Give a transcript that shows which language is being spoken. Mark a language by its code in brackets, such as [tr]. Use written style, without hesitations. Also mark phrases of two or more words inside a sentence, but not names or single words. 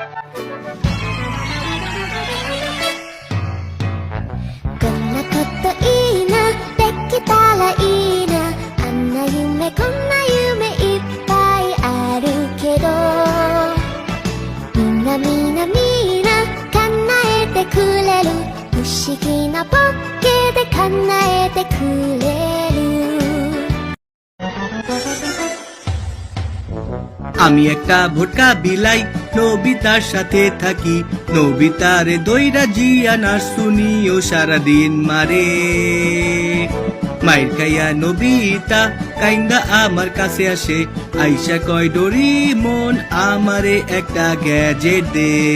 [ja] こんなこといいな、できたらいいな、あんな夢こんな夢いっぱいあるけど、みんなみんなみんな叶えてくれる、不思議なポッケで叶えてくれる。 [bn] আমি একটা ভোটকা বিলাই, নবিতার সাথে থাকি, নবিতারে দইরা জিয়ানা শুনিও সারাদিন মারে। মায়ের খাইয়া নবিতা কাইন্দা আমার কাছে আসে, আইসা কয় ডোরিমন আমারে একটা গ্যাজেট দে।